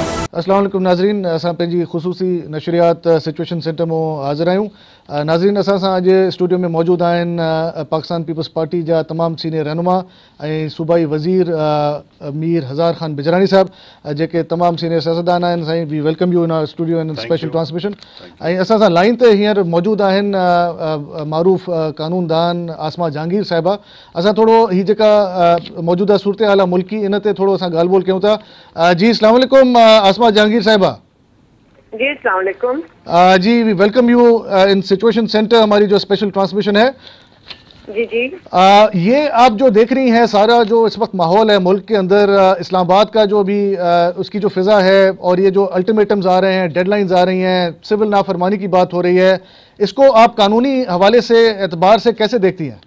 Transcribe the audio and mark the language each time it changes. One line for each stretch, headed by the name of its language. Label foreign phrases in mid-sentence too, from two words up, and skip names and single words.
Arabic: السلام عليكم
Sindhi: नाज़रीन, असां पंहिंजी ख़ुसूसी नशरियात सिचुएशन सेंटर में हाज़िर आहियूं। नाज़रीन, असां सां अॼु स्टूडियो में मौजूद आहिनि पाकिस्तान पीपल्स पार्टी जा तमाम सीनियर रहनुमा ऐं सूबाई वज़ीर मीर हज़ार ख़ान बिजरानी साहब, जेके तमाम सीनियर सियासतदान आहिनि। साईं,
English: we welcome you in our studio in special transmission.
Sindhi: ऐं असां सां लाइन ते हींअर मौजूद आहिनि मारूफ़ कानूनदान आसमा जहांगीर साहिबा। असां थोरो हीअ जेका मौजूदा सूरत हाल आहे मुल्की, इन ते थोरो असां ॻाल्हि ॿोल कयूं था। जी
Arabic: السلام عليكم
Sindhi: आसमा जहांगीर साहिबा।
Arabic: जी السلام عليكم.
Hindi: जी,
English: we welcome you in Situation Center,
Hindi: हमारी जो
English: special transmission है।
Hindi: जी जी। ये आप जो देख रही हैं सारा जो इस वक्त माहौल है मुल्क के अंदर, इस्लामाबाद का जो भी उसकी जो फिजा है और ये जो अल्टीमेटम्स आ रहे हैं, डेडलाइंस आ रही हैं, सिविल नाफरमानी की बात हो रही है, इसको आप कानूनी हवाले से एतबार से कैसे देखती हैं?